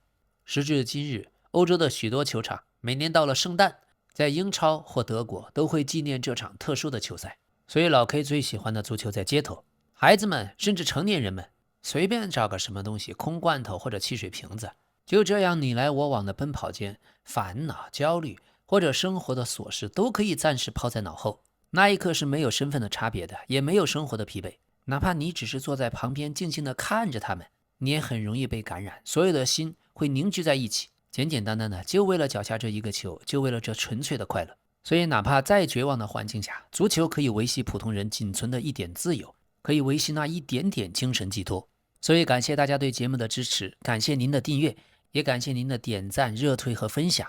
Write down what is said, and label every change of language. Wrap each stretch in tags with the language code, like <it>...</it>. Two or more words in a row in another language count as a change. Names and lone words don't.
<zh>時至今日，歐洲的許多球場每年到了聖誕，在英超或德國都會紀念這場特殊的球賽。所以老 K 最喜歡的足球在街頭，孩子們甚至成年人們隨便找個什麼東西，空罐頭或者汽水瓶子，就這樣你來我往的奔跑間，煩惱、焦慮或者生活的瑣事都可以暫時拋在腦後。那一刻是沒有身份的差別的，也沒有生活的疲憊。哪怕你只是坐在旁邊靜靜地看着他們，你也很容易被感染，所有的心會凝聚在一起，簡簡單單的就為了腳下這一個球，就為了這純粹的快樂。所以哪怕再絕望的環境下，足球可以維繫普通人僅存的一點自由，可以維繫那一點點精神寄托。所以感謝大家對節目的支持，感謝您的訂閱，也感謝您的點讚、熱推和分享。</zh>